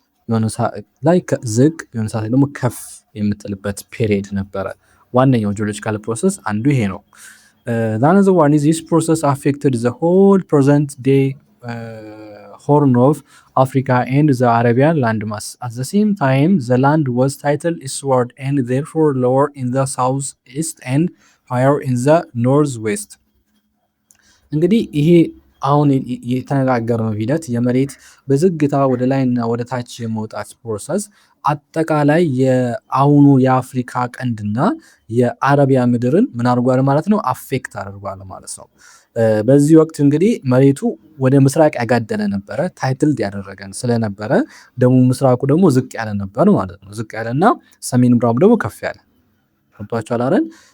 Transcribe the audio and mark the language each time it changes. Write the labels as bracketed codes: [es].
[am] የሆነ ላይ ዝቅ የሆነ ሰዓት ላይ ደግሞ ከፍ የምትልበት ፔሪድ ነበረ። ዋነኛው ጂኦሎጂካል ፕሮሰስ አንዱ ይሄ ነው። [en] another one is this process affected the whole present day Horn of Africa and the Arabian landmass. At the same time, the land was tilted eastward and therefore lower in the southeast and higher in the northwest. [am] እንግዲህ ይሄ አሁን የተነጋገርነው ሂደት የመሬት በዝግታ ወደ ላይና ወደ ታች የመውጣት ፕሮሰስ አጠቃላይ የአሁኑ የአፍሪካ ቀንድና የአረቢያ ምድርን ምን አድርጓል ማለት ነው? አፌክት አድርጓል ማለት ነው። በዚህ ወቅት እንግዲህ መሬቱ ወደ ምስራቅ ያጋደለ ነበረ፣ ታይትልድ ያደረገን ስለነበረ ደቡብ ምስራቁ ደግሞ ዝቅ ያለ ነበር ማለት ነው። ዝቅ ያለና ሰሜን ምዕራቡ ደግሞ ከፍ ያለ ገብቷችኋል አይደል?